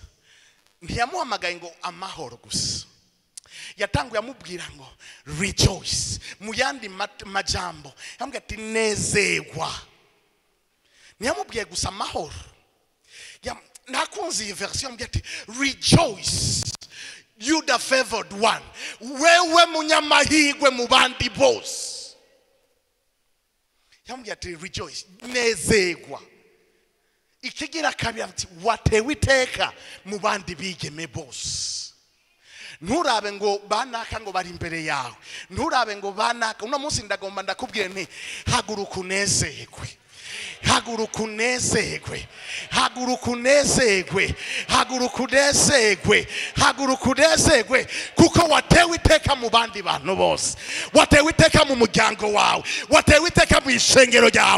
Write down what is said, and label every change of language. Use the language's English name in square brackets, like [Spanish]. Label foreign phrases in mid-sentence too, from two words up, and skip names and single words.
[Rundi] Ntiyamuhamagaye ngo amahoro gusa. Yatanguye amubwira ngo rejoice. Mu yandi majambo yambwiye ati nezerwa. Ntiyamubwiye gusa amahoro. Nakunze iyi version yambwiye ati [English] rejoice, you the favored one. [Rundi] Wewe munyamahirwe mu bandi bose. Yambwiye ati rejoice, nezerwa. Ikigira kabiri ati watewe iteka mu bandi bigeme bose. Nturabe ngo banaka ngo bari imbere yawe. Nturabe ngo banaka. Uno munsi ndagomba ndakubwire nti haguruka unezerwe. Haguruka unezerwe. Haguruka unezerwe. Haguruka unezerwe. Haguruka unezerwe kuko watewe iteka mu bandi bantu bose. Watewe iteka mu muryango wawe. Watewe iteka mu ishengero ryawe.